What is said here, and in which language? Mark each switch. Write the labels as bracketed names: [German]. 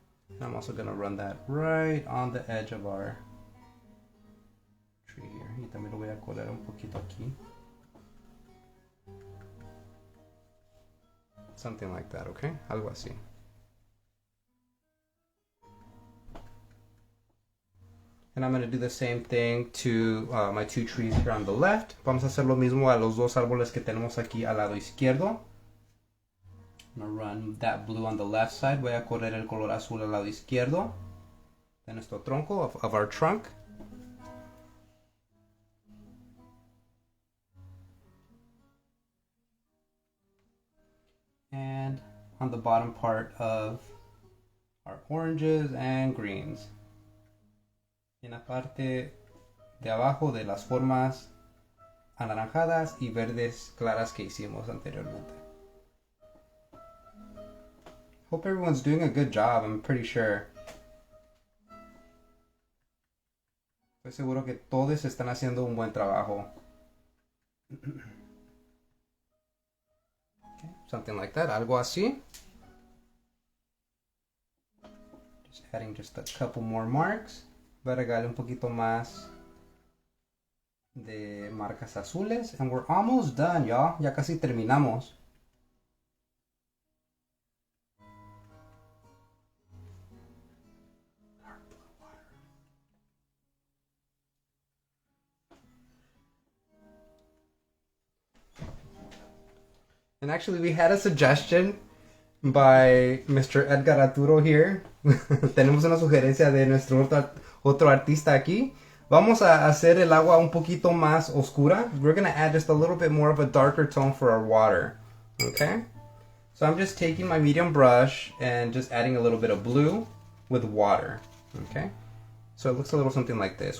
[English] And I'm also going to run that right on the edge of our tree here. [Spanish] Y también lo voy a colar un poquito aquí. [English] Something like that, okay? [Spanish] Algo así. [English] And I'm going to do the same thing to my two trees here on the left. [Spanish] Vamos a hacer lo mismo a los dos árboles que tenemos aquí al lado izquierdo. [English] I'm going to run that blue on the left side. [Spanish] Voy a correr el color azul al lado izquierdo de nuestro tronco, [English] of our trunk. And on the bottom part of our oranges and greens. [Spanish] En la parte de abajo de las formas anaranjadas y verdes claras que hicimos anteriormente. [English] Hope everyone's doing a good job, I'm pretty sure. [Spanish] Estoy seguro que todos están haciendo un buen trabajo. [English] Okay, something like that, [Spanish] algo así. [English] Just adding just a couple more marks. [Spanish] Voy a agregarle un poquito más de marcas azules. [English] And we're almost done, y'all. [Spanish] Ya casi terminamos. [English] And actually we had a suggestion by Mr. Edgar Arturo here. [Spanish] Tenemos una sugerencia de nuestro otro artista aquí. Vamos a hacer el agua un poquito más oscura. [English] We're going to add just a little bit more of a darker tone for our water. Okay? So I'm just taking my medium brush and just adding a little bit of blue with water. Okay? So it looks a little something like this.